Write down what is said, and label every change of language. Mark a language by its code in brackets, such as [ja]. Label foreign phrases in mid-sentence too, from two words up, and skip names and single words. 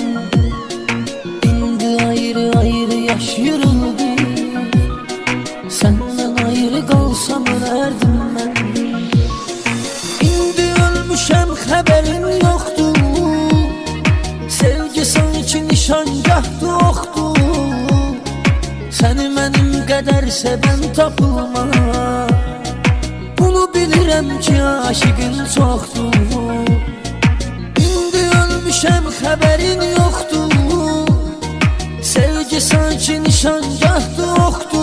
[tr] İndi ayrı ayrı yaşıyoruz biz, senden ayrı kalsam ölerdim ben. İndi ölmüşem haberin yoktu, sevgi sanki [az] nişangahdı oxdu. Seni benim qədər sevən tapılma, bunu bilirəm ki aşıqın çoxdur. İndi ölmüşəm xəbərin yoxdur, sevgi sanki nişangahdı oxdu.